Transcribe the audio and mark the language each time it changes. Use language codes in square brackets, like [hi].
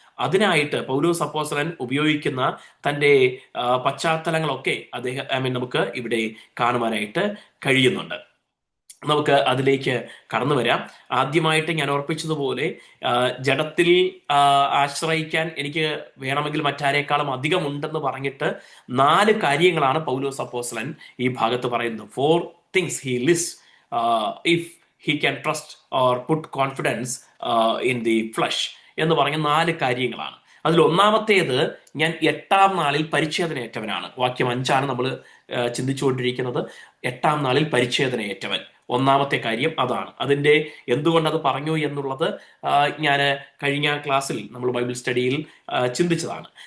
[ml] അതിനായിട്ട് പൗലോസ് അപ്പോസ്തലൻ ഉപയോഗിക്കുന്ന തന്റെ പശ്ചാത്തലങ്ങളൊക്കെ നമുക്ക് ഇവിടെ കാണുവാനായിട്ട് കഴിയുന്നുണ്ട്. നമുക്ക് അതിലേക്ക് കടന്നു വരാം. ആദ്യമായിട്ട് ഞാൻ ഓർപ്പിച്ചതുപോലെ ജഡത്തിൽ ആശ്രയിക്കാൻ എനിക്ക് വേണമെങ്കിൽ മറ്റാരേക്കാളും അധികം ഉണ്ടെന്ന് പറഞ്ഞിട്ട് 4 കാര്യങ്ങളാണ് പൗലോസ് അപ്പോസ്തലൻ ഈ ഭാഗത്ത് പറയുന്നത്. [en] 4 things he lists if he can trust or put confidence in the flesh [ml] എന്ന് പറഞ്ഞ 4 കാര്യങ്ങളാണ്. അതിൽ ഒന്നാമത്തേത്, ഞാൻ 8-ാം നാളിൽ പരിച്ഛേദനയേറ്റവനാണ്. വാക്യം 5 നമ്മൾ ചിന്തിച്ചുകൊണ്ടിരിക്കുന്നത്. 8-ാം നാളിൽ പരിച്ഛേദനയേറ്റവൻ, ഒന്നാമത്തെ കാര്യം അതാണ്. അതിന്റെ എന്തുകൊണ്ട് അത് പറഞ്ഞു എന്നുള്ളത് ഞാൻ കഴിഞ്ഞ ക്ലാസ്സിൽ നമ്മൾ ബൈബിൾ സ്റ്റഡിയിൽ ചിന്തിച്ചതാണ്.